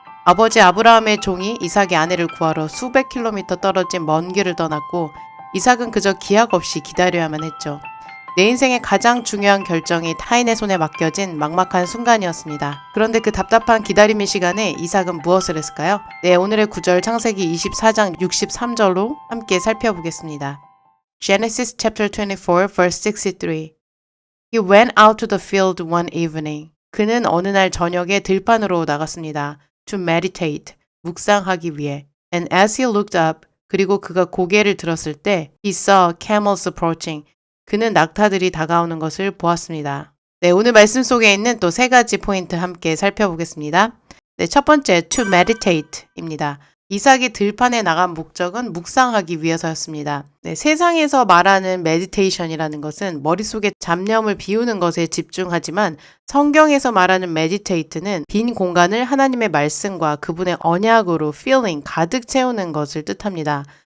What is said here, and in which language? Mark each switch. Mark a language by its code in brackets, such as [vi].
[ko] 아버지 아브라함의 종이 이삭의 아내를 구하러 수백 킬로미터 떨어진 먼 길을 떠났고 이삭은 그저 기약 없이 기다려야만 했죠. 내 인생의 가장 중요한 결정이 타인의 손에 맡겨진 막막한 순간이었습니다. 그런데 그 답답한 기다림의 시간에 이삭은 무엇을 했을까요? 네, 오늘의 구절 창세기 24장 63절로 함께 살펴보겠습니다. [en] Genesis chapter 24 verse 63. He went out to the field one evening. [ko] 그는 어느 날 저녁에 들판으로 나갔습니다. [en] To meditate, [ko] 묵상하기 위해. [en] And as he looked up, [ko] 그리고 그가 고개를 들었을 때 [en] he saw camels approaching. [ko] 그는 낙타들이 다가오는 것을 보았습니다. 네, 오늘 말씀 속에 있는 또 세 가지 포인트 함께 살펴보겠습니다. 네, 첫 번째, to meditate입니다. 이삭이 들판에 나간 목적은 묵상하기 위해서였습니다. 네, 세상에서 말하는 meditation이라는 것은 머릿속에 잡념을 비우는 것에 집중하지만 성경에서 말하는 meditate는 빈 공간을 하나님의 말씀과 그분의 언약으로 feeling, 가득 채우는 것을 뜻합니다.